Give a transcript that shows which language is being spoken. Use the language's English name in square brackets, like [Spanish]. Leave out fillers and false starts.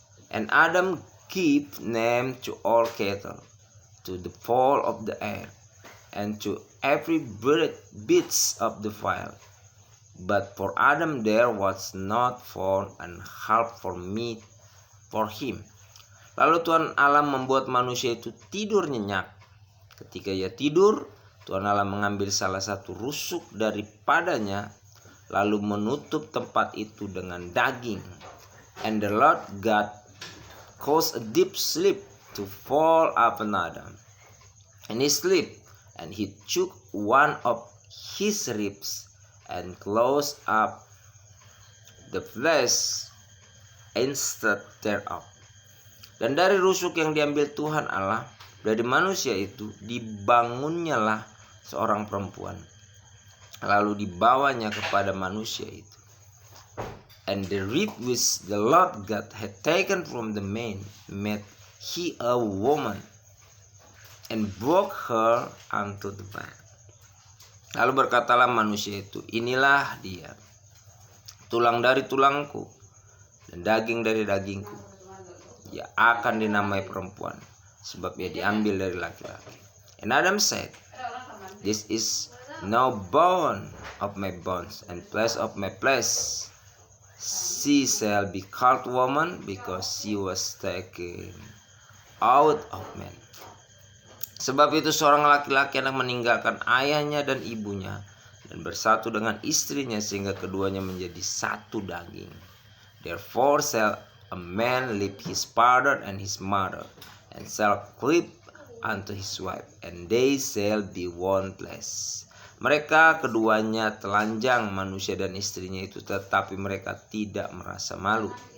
[English] And Adam gave name to all cattle, to the fowl of the air, and to every beast of the field. But for Adam there was not found an help for meat for him. [Indonesian] Lalu Tuhan Allah membuat manusia itu tidur nyenyak. Ketika ia tidur, Tuhan Allah mengambil salah satu rusuk daripadanya, lalu menutup tempat itu dengan daging. [English] And the Lord God caused a deep sleep to fall upon Adam, in his sleep, and he took one of his ribs and closed up the flesh instead thereof. [Indonesian] Dan dari rusuk yang diambil Tuhan Allah dari manusia itu dibangunnyalah seorang perempuan, lalu dibawanya kepada manusia itu. [English] And the rib which the Lord God had taken from the man made he a woman, and broke her unto the man. [Indonesian] Lalu berkatalah manusia itu, inilah dia, tulang dari tulangku dan daging dari dagingku. Ia akan dinamai perempuan, sebab ia diambil dari laki-laki. [English] And Adam said, this is now bone of my bones and flesh of my flesh. She shall be called woman, because she was taken out of man. [Indonesian] Sebab itu seorang laki-laki akan meninggalkan ayahnya dan ibunya dan bersatu dengan istrinya, sehingga keduanya menjadi satu daging. [English] Therefore shall a man leave his father and his mother, and shall cleave unto his wife, and they shall be one flesh. [Indonesian] Mereka keduanya telanjang, manusia dan istrinya itu, tetapi mereka tidak merasa malu.